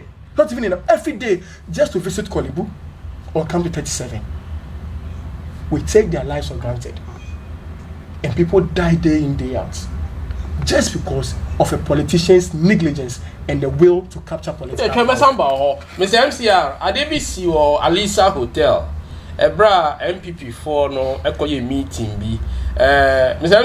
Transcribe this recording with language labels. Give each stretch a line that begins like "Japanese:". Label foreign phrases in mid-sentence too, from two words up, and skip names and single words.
English: Not even enough, every day, just to visit Kolibu or come to 37. We take their lives for granted. And people die day in, day out. Just because of a politician's negligence and the will to capture political power. Mr. MCR, Adebisi or Alisa Hotel. Ebra MPP for no ekoye meeting bi Mr.